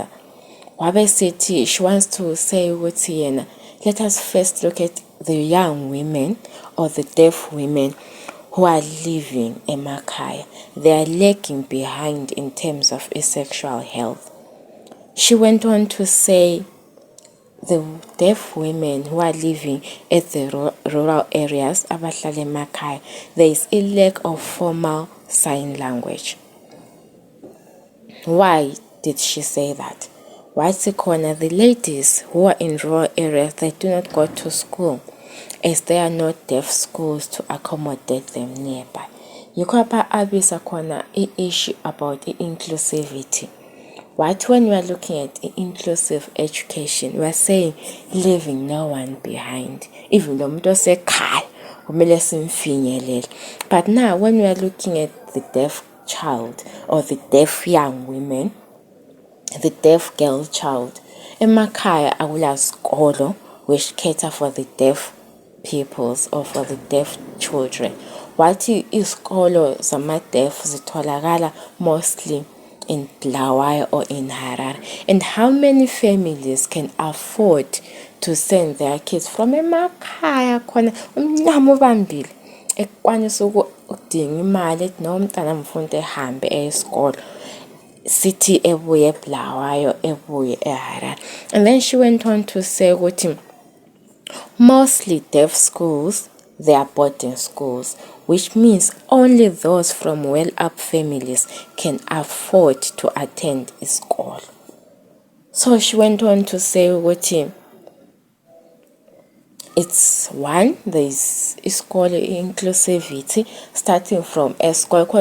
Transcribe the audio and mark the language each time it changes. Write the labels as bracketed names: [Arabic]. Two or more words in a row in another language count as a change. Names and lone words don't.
[English] Wabe City, she wants to say, let us first look at the young women or the deaf women who are living in Makaya. They are lagging behind in terms of sexual health. She went on to say, the deaf women who are living at the rural areas, [North Ndebele] abahlala emakhaya, [English] there is a lack of formal sign language. Why did she say that? The ladies who are in rural areas, they do not go to school as there are no deaf schools to accommodate them nearby. [North Ndebele] yikho apha abisa khona [English] i-issue about inclusivity. What when we are looking at inclusive education, we are saying leaving no one behind, even [North Ndebele] lo muntu osekhaya kumele simfinyelele. [English] But now when we are looking at the deaf child or the deaf young women, the deaf girl child, [North Ndebele] emakhaya akula skolo [English] which cater for the deaf peoples or for the deaf children. [North Ndebele] Wathi iskolo zama-deaf zitholakala [English] mostly in Bulawayo or in Harare. And how many families can afford to send their kids from [North Ndebele] emakhaya khona umncamo ubambile ekwanisa ukudinga imali ethi noma umntana mfundo ehambe esikolo sithi ebuye eBulawayo ebuye eHarare. [English] And then she went on to say ukuthi mostly deaf schools, they are boarding schools, which means only those from well-up families can afford to attend school. So she went on to say ukuthi it's one, there's school inclusivity starting from school.